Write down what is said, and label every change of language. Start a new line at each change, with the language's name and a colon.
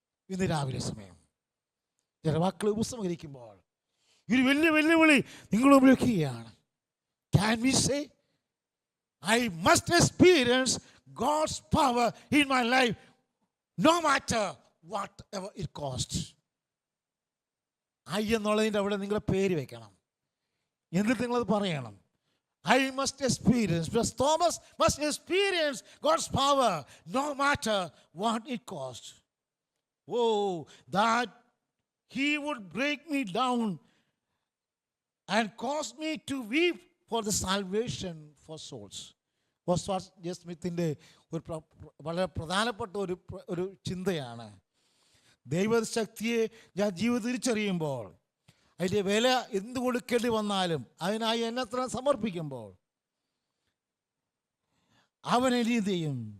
Malayalam: ഇന്ന് രാവിലെ സമയം ചില വാക്കുകൾ ഉപസംഹരിക്കുമ്പോൾ ഒരു വലിയ വെല്ലുവിളി നിങ്ങൾ ഉപയോഗിക്കുകയാണ്.
English: Can we say I must experience God's power in my life no matter whatever it costs.
Malayalam: I എന്നുള്ളതിൻ്റെ അവിടെ നിങ്ങളുടെ പേര് വെക്കണം. എന്നിട്ട് നിങ്ങളത് പറയണം.
English: I must experience, Thomas must experience God's power no matter what it costs. Oh, that he would break me down and cause me to weep for the salvation for souls.
Malayalam: Oswald J സ്മിത്തിൻ്റെ ഒരു വളരെ പ്രധാനപ്പെട്ട ഒരു ചിന്തയാണ്. ദൈവശക്തിയെ ഞാൻ ജീവിതം തിരിച്ചറിയുമ്പോൾ, അതിൻ്റെ വില എന്ത് കൊടുക്കേണ്ടി വന്നാലും അതിനായി എന്നെ സമർപ്പിക്കുമ്പോൾ അവൻ എന്ത് ചെയ്യും?